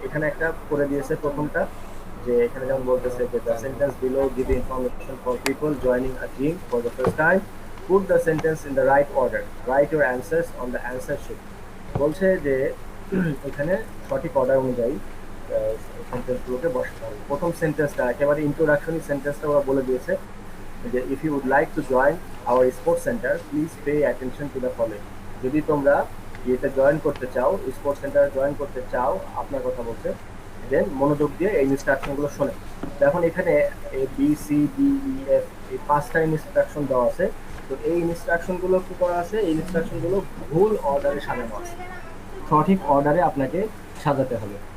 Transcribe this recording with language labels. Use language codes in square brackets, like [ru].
[bn] এখানে একটা করে দিয়েছে প্রথমটা, যে এখানে যেমন বলতেছে যে [en] The sentence below give information for people joining a gym for the first time, put the sentence in the right order, write your answers on the answer sheet। [bn] বলছে যে এখানে সঠিক অর্ডার অনুযায়ী সেন্টেন্সগুলোকে বসাতে হবে। প্রথম সেন্টেন্সটা একেবারে ইন্ট্রোডাকশনারি সেন্টেন্সটা ওরা বলে দিয়েছে যে [en] If you would like to join our sports center, please pay attention to the following. [bn] যদি তোমরা এটা জয়েন করতে চাও, স্পোর্টস সেন্টারে জয়েন করতে চাও, আপনার কথা বলছে, দেন মনোযোগ দিয়ে এই ইনস্ট্রাকশনগুলো শোনেন। এখন এখানে A B C D E F এই 5টা ইনস্ট্রাকশন দেওয়া আছে। তো এই ইনস্ট্রাকশনগুলো কি করা আছে, এই ইনস্ট্রাকশনগুলো ভুল অর্ডারে সাজানো আছে, সঠিক অর্ডারে আপনাকে সাজাতে হবে।